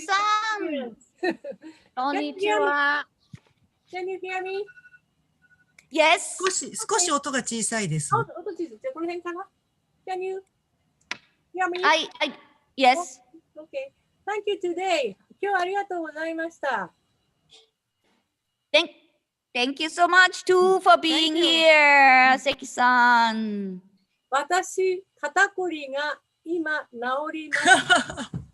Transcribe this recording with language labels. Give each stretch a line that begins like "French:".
Japanese: さん、こんにちは。
English: Can you hear me? Yes.
Japanese: 少し音が小さいです。音小さい。じゃあこの辺かな
English: Can you hear me? Yes. Okay. Thank you today.
Japanese: 今日はありがとうございました。
English: Thank you so much too for being here, 関さん。
Japanese: 私、肩こりが今治りました。